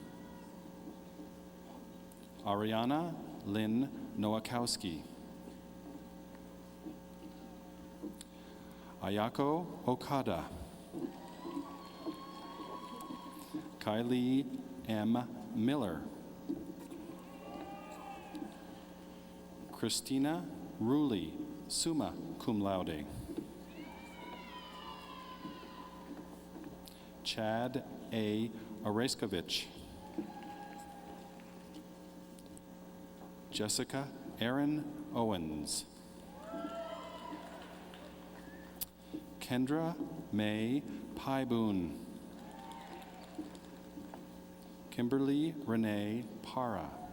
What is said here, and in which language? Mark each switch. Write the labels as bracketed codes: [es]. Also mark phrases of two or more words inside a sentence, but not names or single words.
[en] Ariana Lynn Nowakowski. Ayako Okada. Kylie M. Miller. Christina Rulli, [la] summa cum laude. [en] Chad A. Oreskovich. Jessica Erin Owens. Kendra May Paiboon. Kimberly Renee Para.